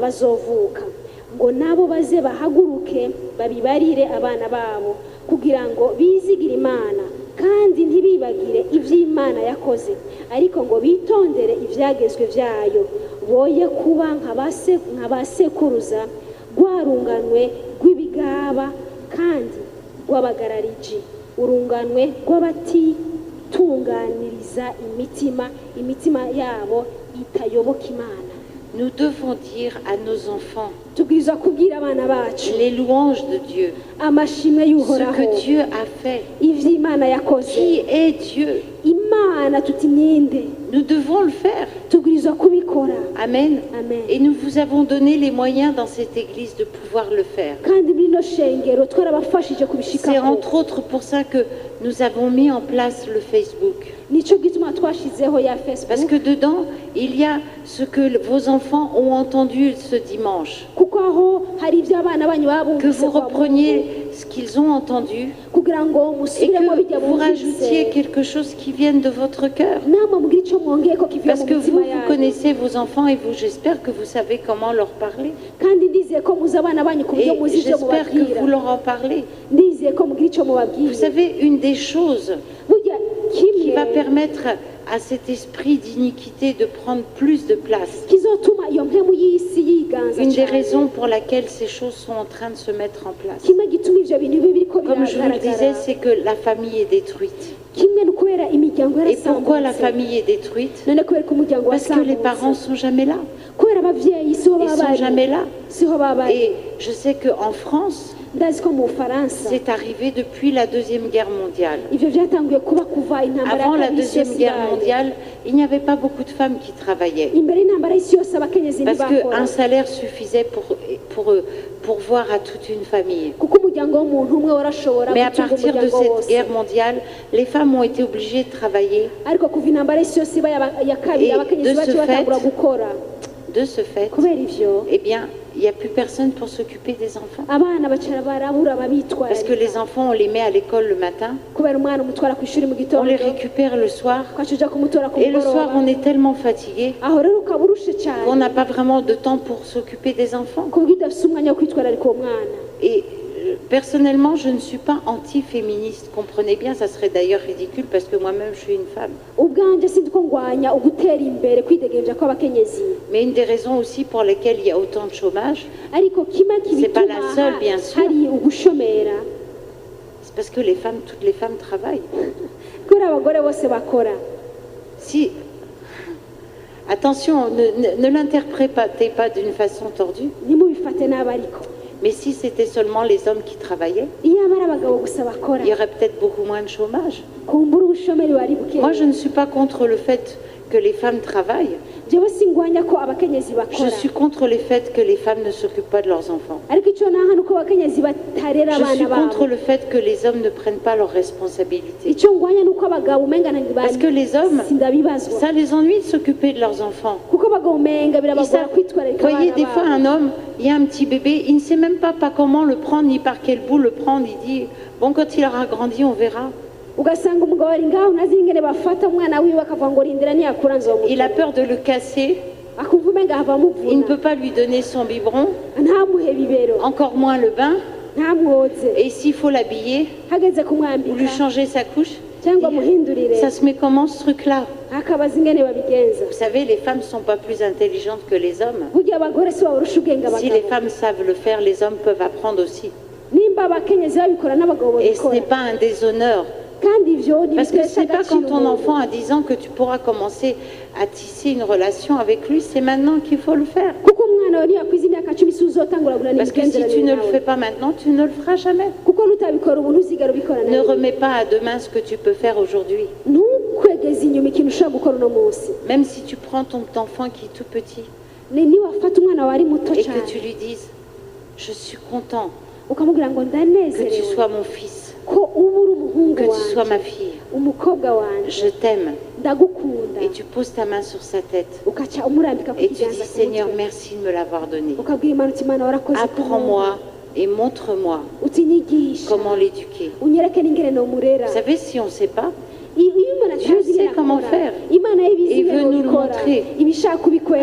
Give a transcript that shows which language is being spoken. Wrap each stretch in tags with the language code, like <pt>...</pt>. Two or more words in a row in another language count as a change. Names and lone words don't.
<rn>bazovuka ngo nabo baze bahaguruke babibarire abana babo kugira ngo bizigire Imana kandi ntibibagire iby'Imana yakoze ariko ngo bitondere ibyagezwe byayo boye kuba nk'abasekuruza rwarunganwe rw'ibigaba kandi rw'abagarariji urunganwe rw'abatitunganiriza imitima yabo itayoboka Imana.</rn> <fr>Nous devons dire à nos enfants</fr> <rn>tubwiza kubwira abana bacu</rn> <fr>les louanges de Dieu,</fr> <rn>amashimwe</rn> <fr>ce</fr> <rn>y'uhoraho</rn> <fr>que Dieu a fait,</fr> <rn>ivy'Imana yakoze</rn> <fr>qui est Dieu.</fr> <rn>Imana tutimyinde</rn> <fr>Nous devons le faire.</fr> <rn>tubwiza kubikora</rn> <fr>Amen. Amen. Et nous vous avons donné les moyens dans cette église de pouvoir le faire.</fr> <rn>kandi muri no shengero twarabafashije</rn> <fr>C'est</fr> <rn>kubishikako</rn> <fr>entre autres pour ça que nous avons mis en place le Facebook.</fr> <rn>nico gituma twashizeho ya</rn> <fr>Parce</fr> <rn>Facebook</rn> <fr>que dedans, il y a ce que vos enfants ont entendu ce dimanche.</fr> <rn>kuko aho hari ibyo abana banyu</rn> <fr>Que</fr> <rn>babumvise</rn> <fr>vous repreniez ce qu'ils ont entendu</fr> <rn>kugira ngo</rn> <fr>et</fr> <rn>musubiremo bijya</rn> <fr>que vous rajoutiez</fr> <rn>bumvise</rn> <fr>quelque chose qui vienne de votre cœur.</fr> <rn>namwe mugira icyo mwongeye ko kivuye</rn> <fr>Parce</fr> <rn>mu</rn> <fr>que vous,</fr> <rn>mitima</rn> <fr>vous</fr> <rn>yanyu</rn> <fr>connaissez vos enfants et vous, j'espère que vous savez comment leur parler.</fr> <rn>kandi ndizeye ko muzi abana banyu ku</rn> <fr>Et</fr> <rn>buryo muzi ibyo</rn> <fr>j'espère que</fr> <rn>mubabwira</rn> <fr>vous leur en parlez.</fr> <rn>ndizeye ko mugira icyo</rn> <fr>Vous</fr> <rn>mubabwira</rn> <fr>savez, une des choses</fr> <rn>burya</rn> <fr>qui</fr> <rn>kimwe</rn> <fr>va permettre à cet esprit d'iniquité de prendre plus de place.</fr> <rn>kizotuma iyo mpemu y'isi yiganza</rn> <fr>Une des</fr> <rn>cyane</rn> <fr>raisons pour laquelle ces choses sont en train de se mettre en place.</fr> <rn>kimwe gituma ivyo bintu bibi biriko</rn> <fr>Comme je vous le disais,</fr> <rn>biragaragara</rn> <fr>c'est que la famille est détruite.</fr> <rn>kimwe ni ukubera imiryango</rn> <fr>Et pourquoi la</fr> <rn>yarasambutse</rn> <fr>famille est détruite?</fr> <rn>none kubera ko umuryango</rn> <fr>Parce que les parents</fr> <rn>wasambutse</rn> <fr>sont jamais là.</fr> <rn>kubera abavyeyi siho</rn> <fr>Ils</fr> <rn>baba</rn> <fr>sont</fr> <rn>bari</rn> <fr>jamais là.</fr> <rn>siho baba bari</rn> <fr>Et je sais qu'en France,</fr> <rn>ndazi ko mu Bufaransa</rn> <fr>c'est arrivé depuis la Deuxième Guerre mondiale.</fr> <rn>ivyo vyatanguye kuba kuva intambara</rn> <fr>Avant</fr> <rn>ya</rn> <fr>la</fr> <rn>kabiri y'isi</rn> <fr>Deuxième</fr> <rn>yose</rn> <fr>Guerre</fr> <rn>ibaye.</rn> <fr>mondiale, il n'y avait pas beaucoup de femmes qui travaillaient.</fr> <rn>imbere y'intambara y'isi yose abakenyezi</rn> <fr>Parce</fr> <rn>ntibakora</rn> <fr>qu'un salaire suffisait pour voir à toute une famille.</fr> <rn>kuko umuryango w'umuntu umwe warashobora</rn> <fr>Mais à</fr> <rn>gutunga</rn> <fr>partir de</fr> <rn>umuryango</rn> <fr>cette</fr> <rn>wose</rn> <fr>guerre mondiale, les femmes ont été obligées de travailler.</fr> <rn>ariko kuva intambara y'isi yose iba ya kabiri</rn> <fr>Et</fr> <rn>abakenyezi</rn> <fr>de</fr> <rn>bacu</rn> <fr>ce</fr> <rn>batangura</rn> <fr>fait-</fr> <rn>gukora</rn> <fr>De ce fait,</fr> <rn>kubera ivyo</rn> <fr>eh bien, il n'y a plus personne pour s'occuper des enfants.</fr> <rn>abana bacara barabura Parce que les ababitwararika</rn> <fr>enfants, on les met à l'école le matin,</fr> <rn>kubera umwana umutwara ku ishuri mu</rn> <fr>on</fr> <rn>gitondo</rn> <fr>les récupère le soir,</fr> <rn>ukaca uja kumutora ku</rn> <fr>et le soir,</fr> <rn>mugoroba</rn> <fr>on est tellement fatigué</fr> <rn>aho rero ukaba urushe</rn> <fr>qu'on</fr> <rn>cyane</rn> <fr>n'a pas vraiment de temps pour s'occuper des enfants.</fr> <rn>ku buryo udafise umwanya wo kwitwararika uwo mwana</rn> <fr>Et personnellement, je ne suis pas anti-féministe. Comprenez bien, ça serait d'ailleurs ridicule parce que moi-même, je suis une femme.</fr> <rn>ubwanje sinzi ko ngwanya ugutera imbere kwidegemvya kw'abakenyezi</rn> <fr>Mais une des raisons aussi pour lesquelles il y a autant de chômage,</fr> <rn>ariko kimwe</rn> <fr>C'est pas la</fr> <rn>kibituma</rn> <fr>seule, bien sûr.</fr> <rn>hari ugushomera</rn> <fr>c'est parce que les femmes, toutes les femmes travaillent.</fr> <rn>kubera abagore bose bakora</rn> <fr>Si, attention, ne l'interprétez pas d'une façon tordue,</fr> <rn>ntimubifate nabi ariko</rn> <fr>mais si c'était seulement les hommes qui travaillaient,</fr> <rn>iyo aba ari abagabo gusa bakora</rn> <fr>il y aurait peut-être beaucoup moins de chômage.</fr> <rn>kumbura ubushomeri bari buke</rn> <fr>Moi, je ne suis pas contre le fait que les femmes travaillent.</fr> <rn>jewe singwanya ko abakenyezi</rn> <fr>Je</fr> <rn>bakora</rn> <fr>suis contre le fait que les femmes ne s'occupent pas de leurs enfants.</fr> <rn>ariko icyo nahana uko abakenyezi batarera</rn> <fr>Je suis</fr> <rn>abana</rn> <fr>contre</fr> <rn>babo</rn> <fr>le fait que les hommes ne prennent pas leurs responsabilités.</fr> <rn>icyo ngwanya nuko abagabo umenga</rn> <fr>Parce que les hommes,</fr> <rn>sindabibazwa</rn> <fr>ça les ennuie de s'occuper de leurs enfants.</fr> <rn>kuko abagabo umenga</rn> <fr>Ils</fr> <rn>birabagora</rn> <fr>savent-</fr> <rn>kwitwararika</rn> <fr>Vous voyez,</fr> <rn>abana</rn> <fr>des fois,</fr> <rn>babo</rn> <fr>un homme, il y a un petit bébé, il ne sait même pas comment le prendre, ni par quel bout le prendre. Il dit, bon, quand il aura grandi, on verra.</fr> <rn>ugasanga umugabo ari ngaho ntazi ingene bafata umwana wiwe akavuga ngo rindira niyakura</rn> <fr>Il a</fr> <rn>nzomutera</rn> <fr>peur de le casser,</fr> <rn>akumva umenga hava</rn> <fr>il ne</fr> <rn>amuvuna</rn> <fr>peut pas lui donner son biberon,</fr> <rn>ntamuhe bibero</rn> <fr>encore moins le bain.</fr> <rn>ntamwoze</rn> <fr>Et s'il faut l'habiller</fr> <rn>hageze</rn> <fr>ou</fr> <rn>kumwambika</rn> <fr>lui changer sa couche,</fr> <rn>cyangwa amuhindurire</rn> <fr>ça se met comment ce truc-là?</fr> <rn>akabaza ingene babigenza</rn> <fr>Vous savez, les femmes ne sont pas plus intelligentes que les hommes.</fr> <rn>burya abagore si babarusha ubwenge</rn> <fr>Si les</fr> <rn>abagabo</rn> <fr>femmes savent le faire, les hommes peuvent apprendre aussi.</fr> <rn>nimba abakenyezi babikora n'abagabo</rn> <fr>Et ce</fr> <rn>babikora</rn> <fr>n'est pas un déshonneur.</fr> <rn>kandi ivyo</rn> <fr>Parce que</fr> <rn>ntibitesha</rn> <fr>c'est pas</fr> <rn>agaciro</rn> <fr>quand ton</fr> <rn>umuntu.</rn> <fr>enfant a 10 ans que tu pourras commencer à tisser une relation avec lui, c'est maintenant qu'il faut le faire.</fr> <rn>kuko umwana wawe niyakwiza imyaka 10 si uzotangura kugirana</rn> <fr>Parce que si tu</fr> <rn>imigenderanire</rn> <fr>ne le</fr> <rn>nawe</rn> <fr>fais pas maintenant, tu ne le feras jamais.</fr> <rn>kuko nutabikora ubu ntuzigera ubikora</rn> <fr>Ne</fr> <rn>nawe</rn> <fr>remets pas à demain ce que tu peux faire aujourd'hui.</fr> <rn>ntukwegeze inyuma ikintu ushobora gukora uno munsi</rn> <fr>Même si tu prends ton enfant qui est tout petit</fr> <rn>niwafata umwana wawe ari muto</rn> <fr>et</fr> <rn>cyane</rn> <fr>que tu lui dises, je suis content</fr> <rn>ukamubwira ngo</rn> <fr>que tu</fr> <rn>ndanezerewe</rn> <fr>sois mon fils,</fr> <rn>ko uba uri umuhungu</rn> <fr>que tu sois</fr> <rn>wanjye</rn> <fr>ma fille,</fr> <rn>umukobwa wanjye</rn> <fr>je t'aime.</fr> <rn>ndagukunda</rn> <fr>Et tu poses ta main sur sa tête</fr> <rn>ukaca umurambika ku</rn> <fr>et tu dis,</fr> <rn>kiganza ku</rn> <fr>Seigneur,</fr> <rn>mutwe</rn> <fr>merci de me l'avoir donné.</fr> <rn>ukabwira imana uti imana warakoze</rn> <fr>Apprends-moi et montre-moi</fr> <rn>uti nyigisha</rn> <fr>comment l'éduquer.</fr> <rn>unyereke n'ingene nomurera</rn> <fr>Vous savez, si on ne sait pas,</fr> <rn>iyo imana</rn> <fr>Dieu</fr> <rn>atazi ingene</rn> <fr>sait comment</fr> <rn>akora,</rn> <fr>faire.</fr> <rn>imana ibizi</rn> <fr>Il</fr> <rn>ingene</rn> <fr>veut nous le</fr> <rn>ubikora</rn> <fr>montrer.</fr> <rn>ibishaka kubikwereka</rn>